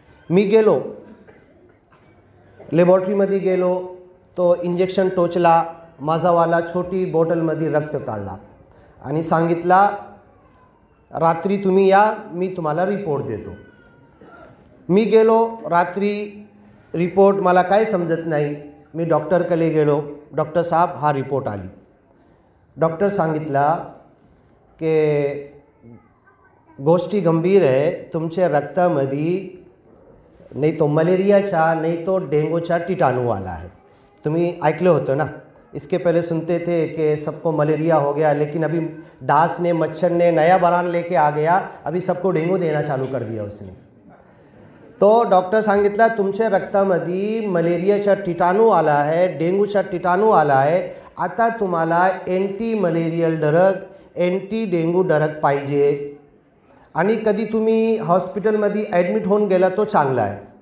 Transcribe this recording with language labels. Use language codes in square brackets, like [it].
[mr] मी गेलो लॅबोरेटरीमध्ये गेलो, तो इंजेक्शन टोचला, माझावाला छोटी बॉटलमध्ये रक्त काढला आणि सांगितला रात्री तुम्ही या, मी तुम्हाला रिपोर्ट देतो। मी गेलो रात्री, रिपोर्ट मला काय समजत नाही, मी डॉक्टरकडे गेलो। डॉक्टर साहब हा रिपोर्ट आली। डॉक्टर सांगितला की गोष्टी गंभीर आहे, तुमच्या रक्तामध्ये नाही तो मलेरियाचा [hi] नहीं तो डेंगूचा कीटाणू वाला है। [mr] तुम्ही ऐकलं होतं ना, [hi] इसके पहले सुनते थे कि सबको मलेरिया हो गया, लेकिन अभी डांस ने मच्छर ने नया बयान लेके आ गया, अभी सबको डेंगू देना चालू कर दिया उसने। [mr] तो डॉक्टर सांगितला तुमच्या रक्तामध्ये मलेरियाचा कीटाणू आला आहे, डेंगूचा कीटाणू आला आहे, आता तुम्हाला anti malarial drug, anti dengue drug पाहिजे आणि कधी तुम्ही हॉस्पिटलमध्ये ॲडमिट होऊन गेला तो चांगला आहे।